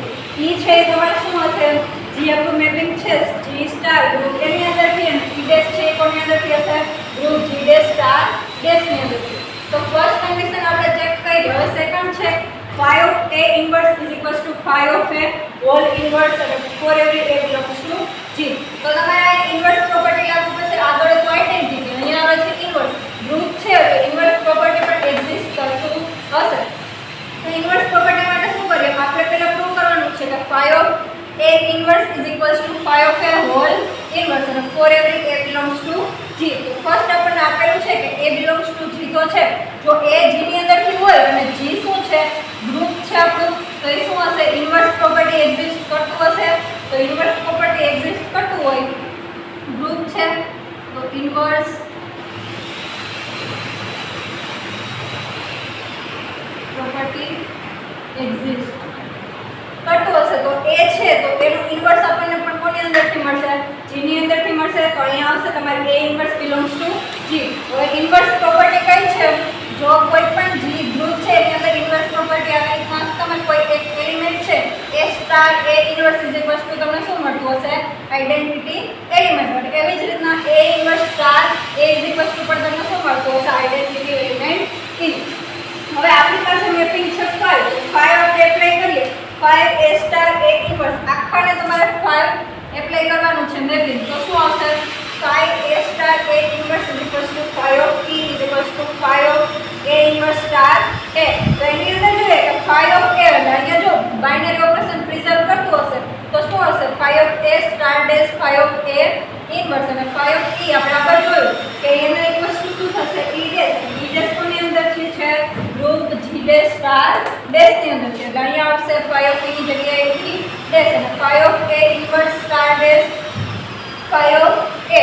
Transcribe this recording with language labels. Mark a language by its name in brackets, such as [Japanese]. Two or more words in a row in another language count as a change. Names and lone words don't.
[Gujarati] e છે એ તમારે શું હશે, જે આપણું મેપિંગ છે [English] g star [Gujarati] ગ્રુપ એની અંદરથી, અને [English] e dash [Gujarati] છે એ કોની અંદરથી હશે, ગ્રુપ [English] g dash star dash [Gujarati] ની અંદરથી. તો [English] first condition [Gujarati] આપણે ચેક કરી. હવે સેકન્ડ છે [English] phi of a inverse is equals to phi of a whole inverse [Gujarati] અને [English] for every a belongs to g. [Gujarati] તો તમારે આ [English] inverse property [Gujarati] લાગુ પડશે. આગળ તો આઇડેન્ટિટી, અહીંયા આવે છે ઇન્વર્સ. ગ્રુપ છે એટલે [English] inverse property [Gujarati] પણ એક્ઝિસ્ટ કરતું હશે. તો [English] inverse property [Gujarati] માટે શું કરીએ, આપણે પહેલા પ્રૂવ કરવાનું છે કે [English] phi of a inverse is equals to phi of a whole inverse [Gujarati] અને [English] for every a belongs to g. [Gujarati] તો ફર્સ્ટ આપણને આપેલું છે કે [English] a belongs to g [Gujarati] તો છે. જો a g ની અંદરથી હોય અને g શું છે, ગ્રુપ છે આપણું, તો એ શું હશે, [English] inverse property exist [Gujarati] કરતું હશે. તો [English] inverse property exist [Gujarati] કરતું હોય, ગ્રુપ છે તો [English] inverse property exist [Gujarati] કરતું હશે. તો a છે તો એનું ઇન્વર્સ આપણને પણ કોની અંદરથી મળશે, g ની અંદરથી મળશે. તો અહીંયા આવશે તમારે [English] a inverse belongs to g. [Gujarati] હવે [English] inverse property [Gujarati] કઈ છે, જો કોઈ પણ g ગ્રુપ છે એની અંદર [English] inverse property [Gujarati] આવી રીતના તમે કોઈ એક એલિમેન્ટ છે [English] a star a inverse is equals to [Gujarati] તમને શું મળતું હશે, [English] identity element [Gujarati] મળે. એવી જ રીતના [English] a inverse star a is equals to [Gujarati] પણ તમને શું મળતું હશે, [English] identity element e. [Gujarati] હવે આપણી પાસે મેપિંગ છે 5. 5 આપણે એપ્લાય કરીએ, 5 [English] a star a inverse [Gujarati] આખાને તમારે 5 એપ્લાય કરવાનું છે મેપિંગ. તો શું આવશે, [English] phi a star a inverse is equals to phi of e is equals to phi of a inverse star a. [Gujarati] તો એની અંદર જોઈએ કે [English] phi of a [Gujarati] એટલે અહીંયા જો [English] binary operation preserve [Gujarati] કરતું હશે તો શું હશે [English] phi of a star dash phi of a inverse [Gujarati] અને [English] phi of e [Gujarati] આપણે આગળ જોયું કે એનો એક વસ્તુ શું થશે [English] e dash. e dash [Gujarati] કોની અંદર છે [English] group g dash star dash [Gujarati] ની અંદર છે એટલે અહીંયા આવશે [English] phi of e [Gujarati] ની જગ્યાએ [English] e dash [Gujarati] અને [English] phi of a inverse star dash phi of a.